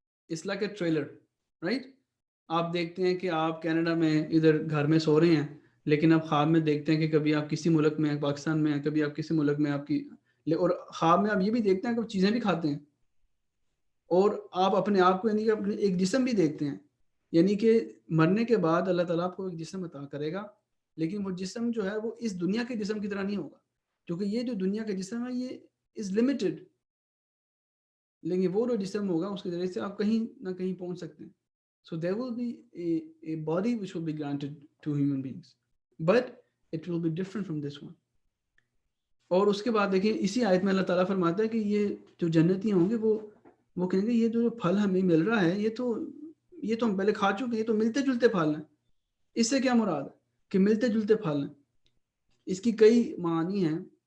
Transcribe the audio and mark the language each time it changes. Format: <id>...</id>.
<en>It's like a trailer, right?</en> <ur>آپ دیکھتے ہیں کہ آپ کینیڈا میں ادھر گھر میں سو رہے ہیں، لیکن آپ خواب میں دیکھتے ہیں کہ کبھی آپ کسی ملک میں ہیں، پاکستان میں ہیں، کبھی آپ کسی ملک میں آپ کی، اور خواب میں آپ یہ بھی دیکھتے ہیں کہ آپ چیزیں بھی کھاتے ہیں، اور آپ اپنے آپ کو یعنی کہ اپنے ایک جسم بھی دیکھتے ہیں. یعنی کہ مرنے کے بعد اللہ تعالیٰ آپ کو ایک جسم عطا کرے گا، لیکن وہ جسم جو ہے وہ اس دنیا کے جسم کی طرح نہیں ہوگا، کیونکہ یہ جو دنیا کا جسم ہے یہ از لمیٹڈ. لیکن وہ جو جسم ہوگا اس کے ذریعے سے آپ کہیں نہ کہیں پہنچ سکتے ہیں.</ur> <en>So there will be a body which will be granted to human beings, but it will be different from this one.</en> <ur>اور اس کے بعد دیکھیں اسی آیت میں اللہ تعالیٰ فرماتا ہے کہ یہ جو جنتی ہوں گے وہ کہیں گے یہ جو پھل ہمیں مل رہا ہے یہ تو ہم پہلے کھا چکے ہیں، یہ تو ملتے جلتے پھل ہیں. اس سے کیا مراد ہے کہ ملتے جلتے پھل ہیں؟ اس کی کئی معنی ہیں.</ur>